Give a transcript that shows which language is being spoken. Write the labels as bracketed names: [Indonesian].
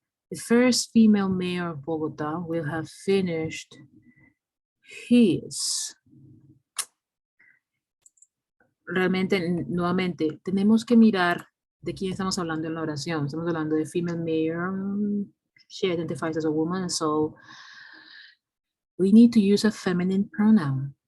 [English] The first female mayor of Bogota will have finished his. [Spanish] Realmente, nuevamente, tenemos que mirar de quién estamos hablando en la oración. Estamos hablando de female mayor. [English] She identifies as a woman, so we need to use a feminine pronoun.